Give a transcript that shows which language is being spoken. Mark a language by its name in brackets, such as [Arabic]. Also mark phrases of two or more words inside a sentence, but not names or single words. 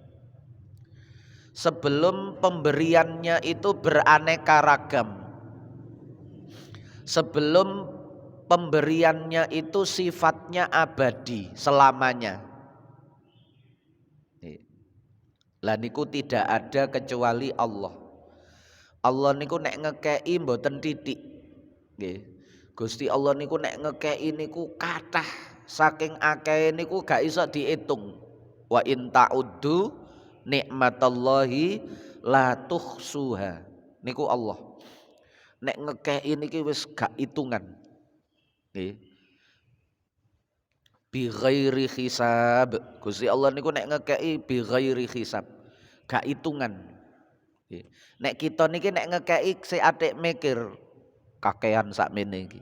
[Indonesian] Sebelum pemberiannya itu beraneka ragam. Sebelum pemberiannya itu sifatnya abadi selamanya. Lah niku tidak ada kecuali Allah. [Javanese] Allah niku nek ngekei mboten titik. Nggih. Gusti Allah niku nek ngekei niku kathah, saking akeh niku gak iso diitung. [Arabic] وإن تعدوا نعمة الله لا تحصوها. [Javanese] Niku Allah. Nek ngekei niki wis gak hitungan. [Arabic] Nggih. بغير حساب. [Javanese] Gusti Allah niku nek ngekei [Arabic] بغير حساب. [Javanese] Gak hitungan. Nggih. Nek kita niki nek ngekei si atik mikir kakean sakmene iki.